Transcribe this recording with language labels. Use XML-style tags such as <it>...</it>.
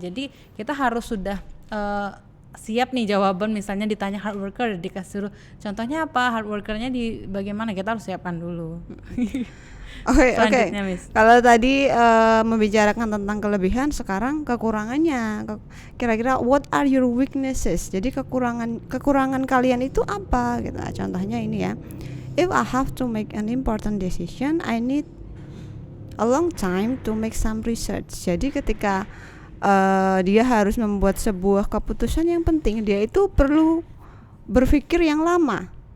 <id>Jadi kita harus sudah siap nih jawaban. Misalnya ditanya hard worker, dikasih contohnya apa, hard workernya di bagaimana, kita harus siapkan dulu. Oke. Kalau tadi membicarakan tentang kelebihan, sekarang kekurangannya. Kira-kira</id> <en>what are your weaknesses?</en> <id>Jadi kekurangan kalian itu apa? Gitu. Contohnya ini ya.</id> <en>If I have to make an important decision, I need a long time to make some research.</en> <id>Jadi ketika dia harus membuat sebuah keputusan yang penting, dia itu perlu berpikir yang lama.</id>